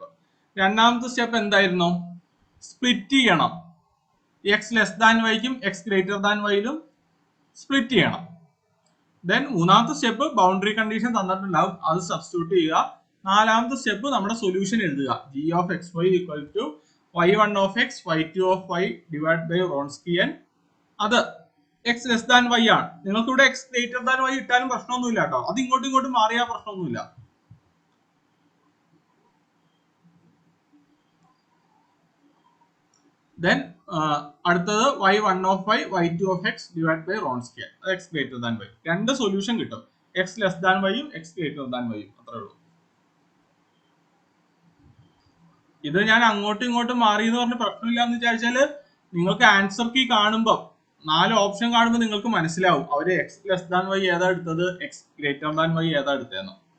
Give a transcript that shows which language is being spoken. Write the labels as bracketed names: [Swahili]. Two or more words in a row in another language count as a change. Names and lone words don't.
[Malayalam] രണ്ടാമത്തെ സ്റ്റെപ്പ് എന്തായിരുന്നു? സ്പ്ലിറ്റ് ചെയ്യണം. [English] x less than yക്കും x greater than yയിലും split [Malayalam] ചെയ്യണം. ദെൻ മൂന്നാമത്തെ സ്റ്റെപ്പ് [English] boundary condition [Malayalam] തന്നിട്ടുണ്ടാവും, അത് സബ്സ്റ്റിറ്റ്യൂട്ട് ചെയ്യുക. നാലാമത്തെ സ്റ്റെപ്പ് നമ്മുടെ സൊല്യൂഷൻ എഴുതുക. [English] G of x y equal to y1 of x y2 of y divide by Wronskian. [Malayalam] അത് [English] x less than y [Malayalam] ആണ്. നിങ്ങൾക്ക് ഇവിടെ [English] x greater than y [Malayalam] ഇട്ടാലും പ്രശ്നമൊന്നുമില്ല കേട്ടോ, അത് ഇങ്ങോട്ടും മാറിയാൽ പ്രശ്നമൊന്നുമില്ല. [English] ദെൻ അടുത്തത് y1 of y y2 of x divide by Wronskian, അത് x greater than y. [Malayalam] രണ്ട് സൊല്യൂഷൻ കിട്ടും, [English] x less than yയും x greater than yയും [Malayalam] എക്സ് ഗ്രേറ്റർ ദാൻ വൈയും. അത്രേ ഉള്ളൂ. ഇത് ഞാൻ അങ്ങോട്ടും മാറി എന്ന് പറഞ്ഞ പ്രശ്നമില്ല എന്ന് വിചാരിച്ചാല് നിങ്ങൾക്ക് [English] answer key [Malayalam] കാണുമ്പോൾ 4 ഓപ്ഷൻ കാണുമ്പോൾ നിങ്ങൾക്ക് മനസ്സിലാവും അവര് [English] x less than y [Malayalam] ഏതാ എടുത്തത്, [English] x greater than y [Malayalam] ഏതാ എടുത്തതെന്ന്.